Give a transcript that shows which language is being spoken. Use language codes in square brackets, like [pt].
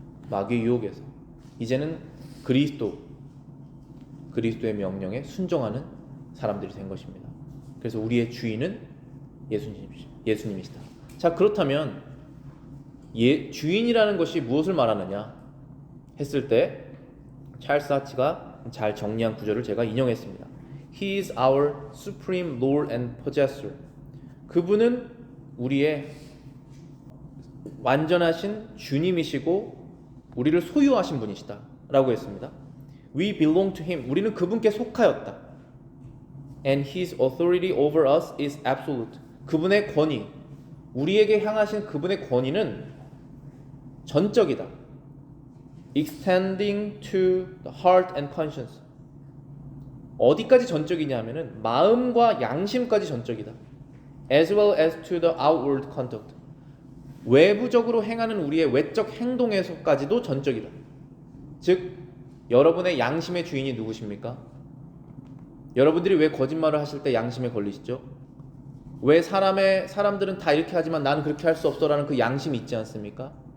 [ko] 마귀의 유혹에서 이제는 그리스도의 명령에 순종하는 사람들이 된 것입니다. 그래서 우리의 주인은 예수님이시다. 자, 그렇다면 주인이라는 것이 무엇을 말하느냐 했을 때 찰스 하치가 잘 정리한 구절을 제가 인용했습니다. [en] He is our supreme Lord and possessor. [ko] 그분은 우리의 완전하신 주님이시고 우리를 소유하신 분이시다 라고 했습니다. [en] We belong to him. [ko] 우리는 그분께 속하였다. [en] And his authority over us is absolute. [ko] 그분의 권위, 우리에게 향하신 그분의 권위는 전적이다. [en] Extending to the heart and conscience. [ko] 어디까지 전적이냐 하면은 마음과 양심까지 전적이다. [en] As well as to the outward conduct. [ko] 외부적으로 행하는 우리의 외적 행동에서까지도 전적이다. 즉 여러분의 양심의 주인이 누구십니까? 여러분들이 왜 거짓말을 하실 때 양심에 걸리시죠? 왜 사람들은 다 이렇게 하지만 나는 그렇게 할 수 없어라는 그 양심이 있지 않습니까?